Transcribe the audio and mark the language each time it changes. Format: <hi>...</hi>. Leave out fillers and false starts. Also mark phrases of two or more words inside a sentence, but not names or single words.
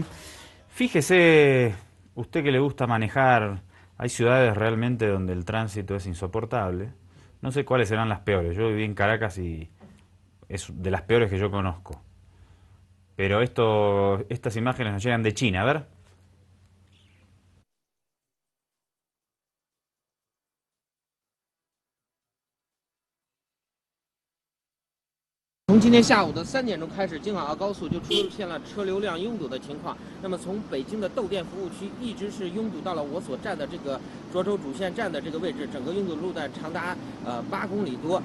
<es>Fíjese, usted que le gusta manejar, hay ciudades realmente donde el tránsito es insoportable. No sé cuáles serán las peores. Yo viví en Caracas y es de las peores que yo conozco. Pero estas imágenes nos llegan de China, a ver.</es> <zh>从今天下午的3点钟开始，京港澳高速就出现了车流量拥堵的情况。那么从北京的窦店服务区一直是拥堵到了我所站的这个涿州主线站的这个位置，整个拥堵路段长达8公里多。</zh>